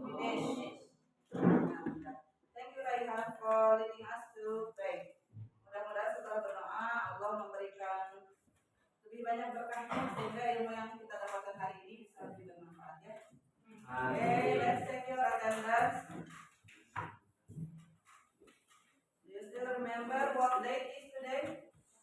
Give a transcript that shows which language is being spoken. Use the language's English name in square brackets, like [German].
[English] Thank you Raihan for leading us to pray. [Indonesian] Mudah-mudahan setelah berdoa Allah memberikan lebih banyak berkahnya sehingga ilmu yang kita dapatkan hari ini bisa lebih bermanfaat ya. [English] Okay, let's check your attendance. Do you still remember what date is today?